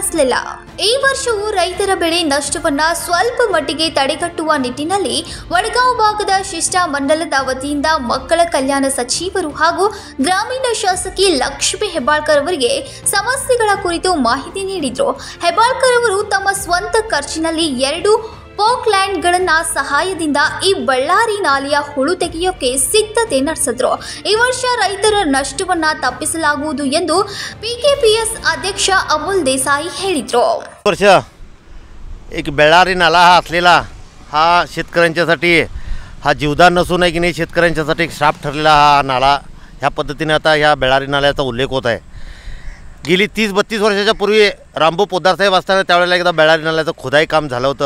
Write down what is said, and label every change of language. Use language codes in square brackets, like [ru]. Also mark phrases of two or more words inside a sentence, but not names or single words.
[kn] ಈ ವರ್ಷವೂ ರೈತರ ಬೆಳೆ ನಷ್ಟವನ್ನ ಸ್ವಲ್ಪ ಮಟ್ಟಿಗೆ ತಡೆಗಟ್ಟುವ ನಿಟ್ಟಿನಲ್ಲಿ ವಡಗಾಂವ್ ಭಾಗದ ಶಿಷ್ಟ ಮಂಡಲದ ವತಿಯಿಂದ ಮಕ್ಕಳ ಕಲ್ಯಾಣ ಸಚಿವರು ಹಾಗೂ ಗ್ರಾಮೀಣ ಶಾಸಕಿ ಲಕ್ಷ್ಮಿ ಹೆಬ್ಬಾಳ್ಕರ್ ಅವರಿಗೆ ಸಮಸ್ಯೆಗಳ ಕುರಿತು ಮಾಹಿತಿ ನೀಡಿದ್ರು. ಹೆಬ್ಬಾಳ್ಕರ್ ಅವರು ತಮ್ಮ ಸ್ವಂತ ಖರ್ಚಿನಲ್ಲಿ 2 ಪೋಕ್ಲ್ಯಾಂಡ್ಗಳನ್ನ ಸಹಾಯದಿಂದ ಈ ಬಳ್ಳಾರಿ ನಾಲೆಯ ಹುಳು ತೆಗೆಯೋಕೆ ಸಿದ್ಧತೆ ನಡೆಸಿದ್ರು. ಈ ವರ್ಷ ರೈತರ ನಷ್ಟವನ್ನ ತಪ್ಪಿಸಲಾಗುವುದು ಎಂದು PKPS ಅಧ್ಯಕ್ಷ ಅಮೋಲ್ ದೇಸಾಯಿ ಹೇಳಿದ್ರು. [mr] वर्ष एक बेळारी नाला हा असलेला हा शेतकऱ्यांच्यासाठी हा जीवदान नसून आहे की नाही शेतकऱ्यांच्यासाठी एक श्राप ठरलेला हा नाला. ह्या पद्धतीने आता ह्या बेळारी नाल्याचा उल्लेख होत आहे. गेली 30-32 वर्षाच्या पूर्वी रामभाऊ पोद्दार साहेब असताना त्यावेळेला एकदा बेळारी नाल्याचं खोदाई काम झालं होतं.